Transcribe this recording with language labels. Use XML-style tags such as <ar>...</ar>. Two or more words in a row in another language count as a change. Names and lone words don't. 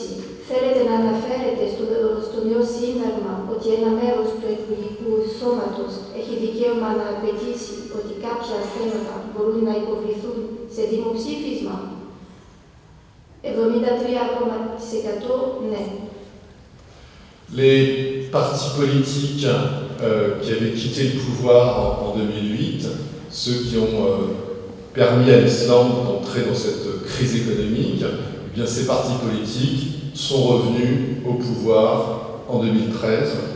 <el>Θέλετε να αναφέρετε στο νέο σύνταγμα ότι ένα μέρος του εκλογικού σώματος έχει δικαίωμα να απαιτήσει ότι κάποια θέματα μπορούν να υποβληθούν σε δημοψήφισμα? 73,1% ναι.</el> <fr>Les partis politiques qui avaient quitté le pouvoir en 2008, ceux qui ont permis à l'Islande d'entrer dans cette crise économique, eh bien ces partis politiques sont revenus au pouvoir en 2013.</fr>